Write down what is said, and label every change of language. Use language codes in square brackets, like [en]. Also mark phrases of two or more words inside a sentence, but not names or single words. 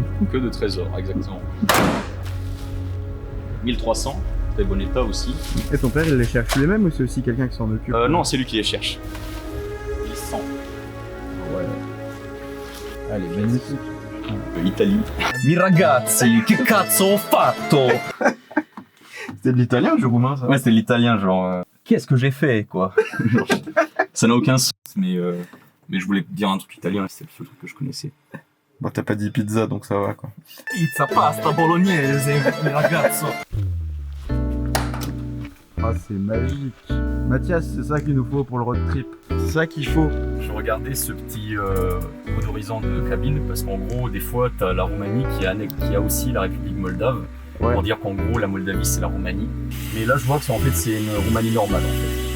[fr] Que de trésors, exactement. 1300, très bon état aussi. Et ton père, il les cherche les mêmes ou c'est aussi quelqu'un qui s'en occupe? Non, c'est lui qui les cherche. Il sent. Ouais. Allez, magnifique. L'Italie. [it] Mi ragazzi, che cazzo ho fatto? [fr] C'était de l'italien ou du roumain, ça? Ouais, c'est l'italien, genre. Qu'est-ce que j'ai fait, quoi? Ça n'a aucun sens, mais je voulais dire un truc italien, c'est le seul truc que je connaissais. Bon, t'as pas dit pizza, donc ça va, quoi. [it] Pizza, pasta, bolognese, mi ragazzo. [fr] Ah, c'est magique. Mathias, c'est ça qu'il nous faut pour le [en] road trip. [fr] C'est ça qu'il faut. Je regardais ce petit odorisant de cabine parce qu'en gros, des fois, t'as la Roumanie qui a aussi la République moldave. Ouais. Pour dire qu'en gros, la Moldavie, c'est la Roumanie. Mais là, je vois que c'est une Roumanie normale, en fait.